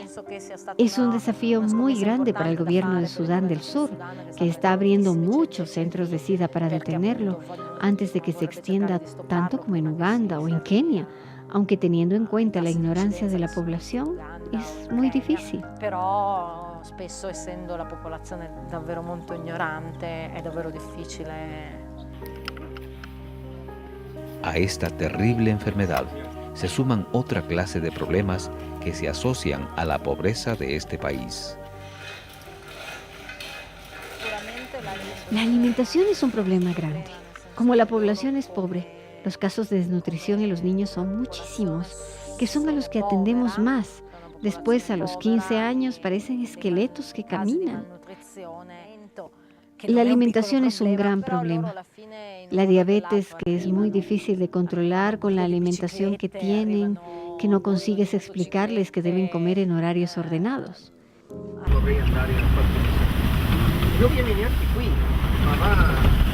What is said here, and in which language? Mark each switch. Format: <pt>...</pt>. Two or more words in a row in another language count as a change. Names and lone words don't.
<es>Es un desafío muy grande para el gobierno de Sudán del Sur, que está abriendo muchos centros de SIDA para detenerlo antes de que se extienda tanto como en Uganda o en Kenia. Aunque teniendo en cuenta la ignorancia de la población, es muy difícil.</es> <it>Però spesso essendo la popolazione davvero molto ignorante è davvero difficile.</it> <es>A esta terrible enfermedad se suman otra clase de problemas que se asocian a la pobreza de este país. La alimentación es un problema grande. Como la población es pobre, los casos de desnutrición en los niños son muchísimos, que son a los que atendemos más. Después, a los 15 años, parecen esqueletos que caminan. La alimentación es un gran problema. La diabetes, que es muy difícil de controlar con la alimentación que tienen, que no consigues explicarles que deben comer en horarios ordenados.</es> <it>Io vieni neanche qui, ma va.</it>